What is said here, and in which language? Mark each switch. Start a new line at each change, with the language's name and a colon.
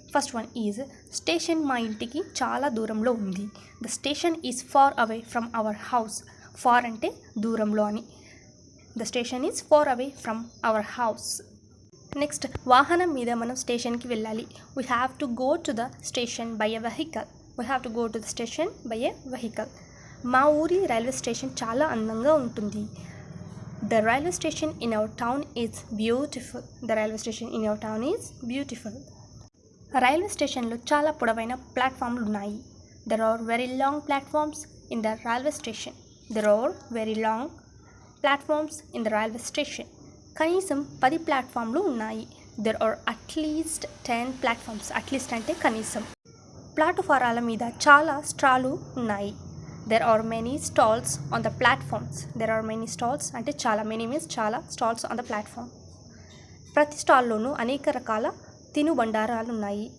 English: first one is
Telugu: station మా ఇంటికి చాలా దూరంలో ఉంది.
English: The station is far away from our house. Far
Telugu: అంటే దూరంలో అని.
English: The station is far away from our house. Next,
Telugu: వాహనం మీద మనం స్టేషన్కి వెళ్ళాలి.
English: We have to go to the station by a vehicle. We have to go to the station by a vehicle.
Telugu: మా ఊరి రైల్వే స్టేషన్ చాలా అందంగా ఉంటుంది.
English: The railway station in our town is beautiful. The railway station in our town is beautiful.
Telugu: Railway స్టేషన్లో చాలా పొడవైన ప్లాట్ఫామ్లు ఉన్నాయి.
English: There are very long platforms in the railway station. There are very long platforms in the railway station.
Telugu: కనీసం 10 ప్లాట్ఫామ్లు ఉన్నాయి.
English: There are at least 10 platforms.
Telugu: At least అంటే కనీసం. ప్లాట్ఫారాల మీద చాలా స్టాళ్ళు ఉన్నాయి.
English: There are many stalls on the platforms. There are many stalls
Telugu: అంటే చాలా,
English: Many means చాలా stalls on the platform.
Telugu: ప్రతి స్టాల్లోనూ అనేక రకాల తినుబండారాలు ఉన్నాయి.